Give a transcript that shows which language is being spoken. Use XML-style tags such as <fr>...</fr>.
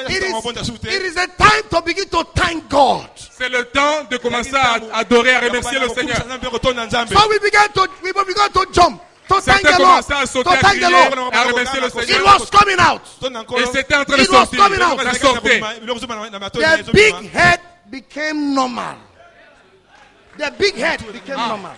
<en>It is a time to begin to thank God.</en> <fr>C'est le temps de commencer à adorer, à remercier le Seigneur.</fr> <en>So we began to jump. To thank the Lord. To thank the Lord. It was coming out.</en> <fr>Et c'était en train de sortir. Ça sortait.</fr> <en>The big head became normal. The big head became normal.</en>